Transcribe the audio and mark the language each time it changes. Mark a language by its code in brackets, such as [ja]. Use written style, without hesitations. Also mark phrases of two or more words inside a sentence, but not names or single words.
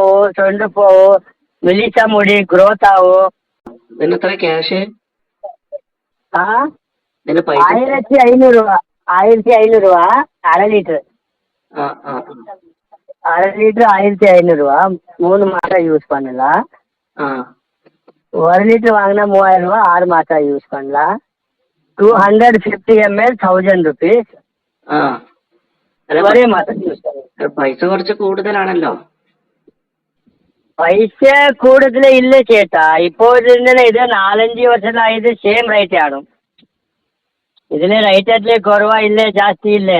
[ml] ചുണ്ട് പോവും, മെലിച്ച മുടി ഗ്രോത്ത് ആവും. ഇതിന് എത്ര ക്യാഷ്? ആ ഇതിന് പൈസ? 1500 രൂപ. 1500 രൂപ 1/2 ലിറ്റർ. ആ ആ 1/2 ലിറ്റർ 1500 രൂപ. 3 മാസം [ta] யூஸ் பண்ணலாம். [ml] ആ [ta] 1 லிட்டர் வாங்கினா 3000 ரூபா, 6 மாசம் யூஸ் பண்ணலாம். [en] 250 ml 1000 rupees. [ml] ആ അല്ല, ഒരേ മാസം യൂസ് ചെയ്യാം. പൈസ കുറച്ച് കൂടുതലാണല്ലോ. പൈസ കൂടുതൽ ഇല്ല ചേട്ടാ. ഇപ്പോൾ ഇതിന് ഇത് 4-5 [kn] ವರ್ಷ ಸೇಮ್ [ml] റേറ്റ് ആണ്. ഇതിന് റേറ്റ് അല്ലേ കുറവാ ഇല്ലേ ജാസ്തി ഇല്ലേ?